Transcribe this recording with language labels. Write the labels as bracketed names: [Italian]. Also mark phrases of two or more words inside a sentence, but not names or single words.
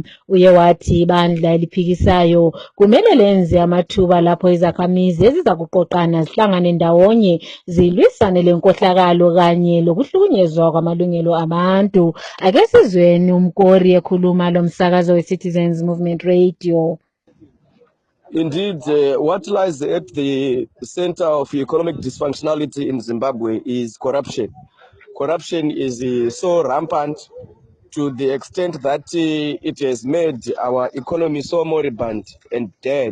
[North Ndebele] Uye wathi ibandla eliphikisayo kumele lenze amathuba lapho izakhamizi ezizakuqoqana zihlangane ndawonye zilwisane lenkohlakalo kanye lokuhlukunyezwa kwamalungelo abantu. Ake sizweni uMkori ekhuluma lo msakazo weCitizens Movement Radio. [English] Indeed, what lies at the center of economic dysfunctionality in Zimbabwe is corruption. Corruption is so rampant to the extent that it has made our economy so moribund and dead.